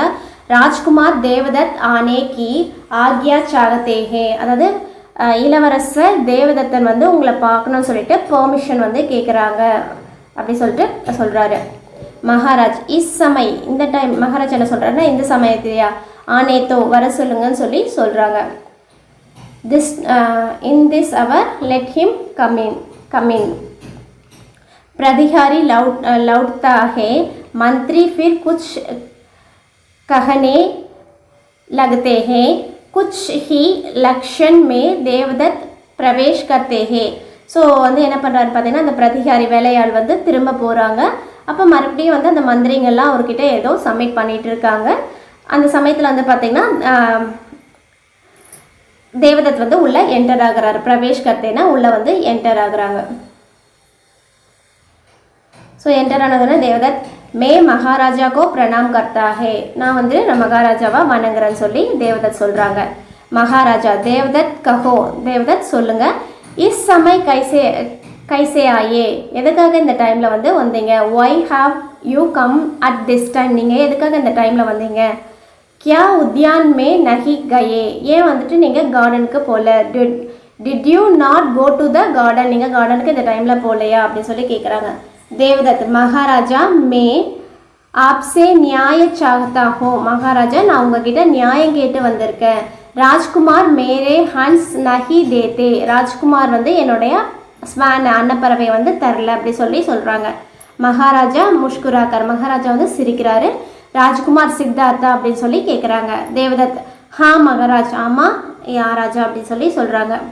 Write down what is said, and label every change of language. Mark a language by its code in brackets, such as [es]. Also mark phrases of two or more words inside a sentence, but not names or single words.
[hi] राजकुमार देवदत्त आने की आज्ञा चाहते हैं, [ta] அதாவது இளவரசர் தேவதத்தன் வந்து உங்களை பார்க்கணும்னு சொல்லிட்டு பெர்மிஷன் வந்து கேட்குறாங்க அப்படி சொல்லிட்டு சொல்கிறாரு. [hi] महाराज इस समय, [ta] இந்த டைம் மகாராஜ் என்ன சொல்கிறாருன்னா இந்த சமயத்திலையா ஆனேத்தோ வர சொல்லுங்கன்னு சொல்லி சொல்கிறாங்க. [en] This in this hour let him come in. [hi] प्रतिहारी लौटता है, मंत्री फिर कुछ कहने लगते हैं, कुछ ही लक्षण में देवदत्त प्रवेश करते हैं. [ta] ஸோ வந்து என்ன பண்ணுறாரு பார்த்தீங்கன்னா அந்த பிரதிகாரி வேலையாள் வந்து திரும்ப போகிறாங்க. அப்போ மறுபடியும் வந்து அந்த மந்திரிங்கள்லாம் அவர்கிட்ட ஏதோ சப்மிட் பண்ணிகிட்டு இருக்காங்க. அந்த சமயத்தில் வந்து பார்த்திங்கன்னா தேவதத் வந்து உள்ளே என்டர் ஆகுறாரு. [hi] प्रवेश करते ना [ta] உள்ளே வந்து என்டர் ஆகுறாங்க. ஸோ என்டர் ஆனதுன்னா [hi] देवदत्त मैं महाराजा को प्रणाम करता है, [ta] நான் வந்து நான் மகாராஜாவா வணங்குறேன்னு சொல்லி தேவதத் சொல்கிறாங்க. [hi] महाराजा देवदत्त कहो, [ta] தேவதத் சொல்லுங்கள். [hi] इस समय कैसे आये, [ta] எதுக்காக இந்த டைமில் வந்து வந்தீங்க? [en] Why have you come at this time, [ta] நீங்கள் எதுக்காக இந்த டைமில் வந்தீங்க? [hi] क्या उद्यान में नहीं गये, [ta] ஏன் வந்துட்டு நீங்கள் கார்டனுக்கு போகல? [en] Did you not go to the garden, [ta] நீங்கள் கார்டனுக்கு இந்த டைமில் போகலையா அப்படின்னு சொல்லி கேட்குறாங்க. [hi] देवदत्त महाराजा मैं आपसे न्याय चाहता हूँ, महाराजा [ta] நான் உங்ககிட்ட நியாயம் கேட்டு வந்திருக்கேன். [hi] राजकुमार मेरे हंस नहीं देते, [ta] ராஜ்குமார் வந்து என்னுடைய ஸ்வான் அன்னப்பறவை வந்து தரல அப்படி சொல்லி சொல்கிறாங்க. [hi] महाराजा मुस्कुराकर, [ta] மகாராஜா வந்து சிரிக்கிறாரு. ராஜ்குமார் சித்தார்த்தா அப்படின்னு சொல்லி கேட்குறாங்க. [hi] देवदत्त हाँ महाराज, [ta] ஆமாம் யா ராஜா அப்படின்னு சொல்லி சொல்கிறாங்க.